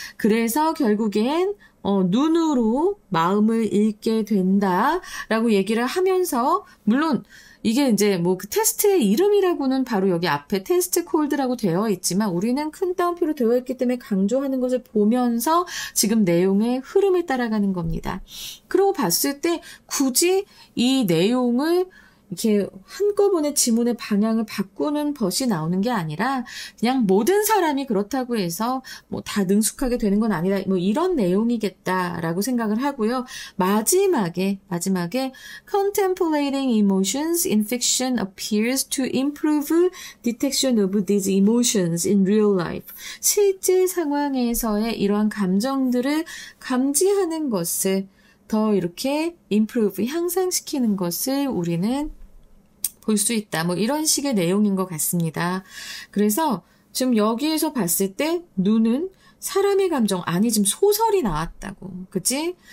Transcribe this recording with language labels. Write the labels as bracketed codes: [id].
[ko] 그래서 결국엔 눈으로 마음을 읽게 된다라고 얘기를 하면서, 물론 이게 이제 그 테스트의 이름이라고는 바로 여기 앞에 테스트 콜드라고 되어 있지만 우리는 큰 따옴표로 되어 있기 때문에 강조하는 것을 보면서 지금 내용의 흐름을 따라가는 겁니다. 그러고 봤을 때 굳이 이 내용을 이렇게 한꺼번에 지문의 방향을 바꾸는 벗이 나오는 게 아니라 그냥 모든 사람이 그렇다고 해서 뭐 다 능숙하게 되는 건 아니다. 뭐 이런 내용이겠다라고 생각을 하고요. 마지막에 [en] contemplating emotions in fiction appears to improve detection of these emotions in real life. [ko] 실제 상황에서의 이러한 감정들을 감지하는 것을 더 이렇게 improve, 향상시키는 것을 우리는 볼 수 있다. 뭐 이런 식의 내용인 것 같습니다. 그래서 지금 여기에서 봤을 때 눈은 사람의 감정, 아니 지금 소설이 나왔다고. 그치?